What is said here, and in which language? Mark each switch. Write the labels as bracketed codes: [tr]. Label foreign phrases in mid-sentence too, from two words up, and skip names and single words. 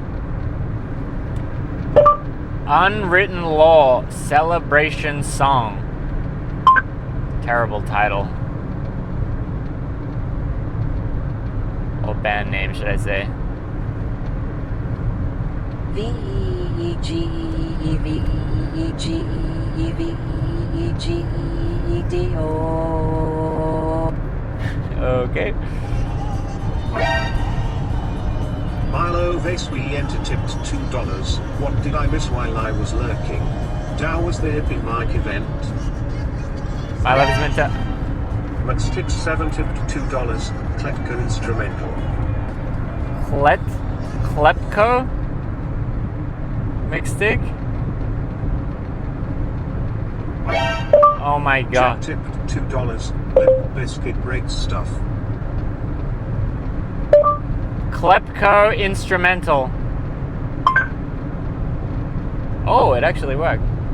[en] Unwritten Law Celebration Song. Terrible title. Or band name, should I say. V-E-G-E-V-E-G-E-D-O. Okay. Milo Vasui enter tipped $2. What did I miss while I was lurking? Dow was the hippie mic event. My love is meant to... Matstix7 tipped $2. Klepka instrumental. Klepko? Mixstick? Oh my god. Jack tipped $2. Limp Biscuit breaks stuff. Klepko instrumental. Oh, it actually worked.